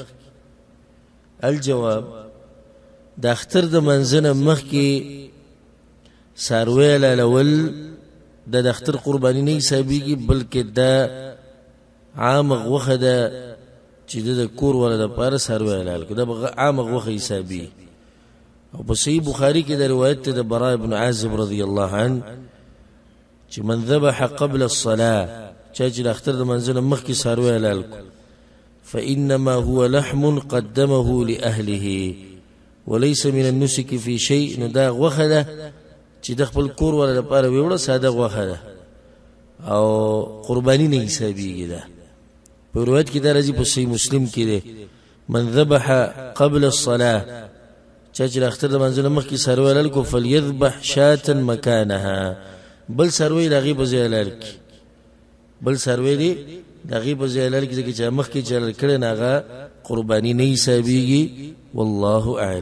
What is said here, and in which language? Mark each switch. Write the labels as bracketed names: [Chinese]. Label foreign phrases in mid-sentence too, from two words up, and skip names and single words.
[Pashto] الجواب: د اختر د منځنه مخکې ساروی حلالول د اختر قرباني نه حسابېږي، بلکې دا عام غوښه ده چې د کور ولا د پاره ساروی حلال کړي، دا عام غوښه حسابي. او په صحیح بخاری کې د روایت د براء ابن عازب رضی الله عنه چې [Arabic] من ذبح قبل الصلاه، [Pashto] چې د اختر د منځنه مخکې ساروی حلال کړي، [Arabic] فانما هو لحم قدمه لاهله وليس من النسك في شيء. [Pashto] نو دا غوښه ده چې د خپل کور ولا د پاره ویوړه ساده غوښه ده او قرباني نه حسابېږي. ده په روایت کې دا راځي په صحیح مسلم کې ده [Arabic] من ذبح قبل الصلاه، [Pashto] چې د اختر د منځنه مخکې ساروی حلال کو [Arabic] فليذبح شاة مكانها، [Pashto] بل ساروی دغه په ځای حلال کی، بل ساروی دی دغه په ځای حلال کی چې مخکې چې حلال کړي نه هغه قرباني نه حسابېږي. [Arabic] والله اعلم.